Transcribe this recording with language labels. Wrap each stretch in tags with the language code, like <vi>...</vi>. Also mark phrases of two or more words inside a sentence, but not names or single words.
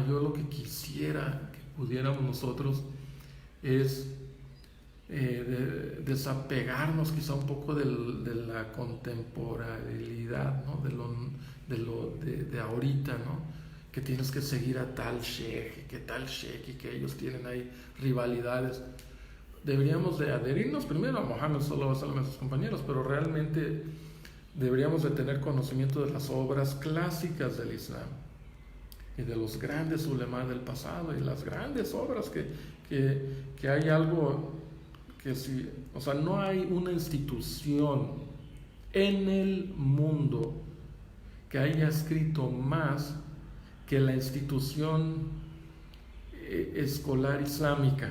<es>Yo lo que quisiera que pudiéramos nosotros es desapegarnos quizá un poco de la contemporaneidad, ¿no? de ahorita, ¿no? Que tienes que seguir a tal sheikh, que tal sheikh, y que ellos tienen ahí rivalidades. Deberíamos de adherirnos primero a Muhammad</es> <ar>صلى الله عليه وسلم</ar> <es>y a sus compañeros, pero realmente deberíamos de tener conocimiento de las obras clásicas del Islam y de los grandes ulema del pasado y las grandes obras que hay algo que sí, o sea, no hay una institución en el mundo que haya escrito más que la institución escolar islámica.</es>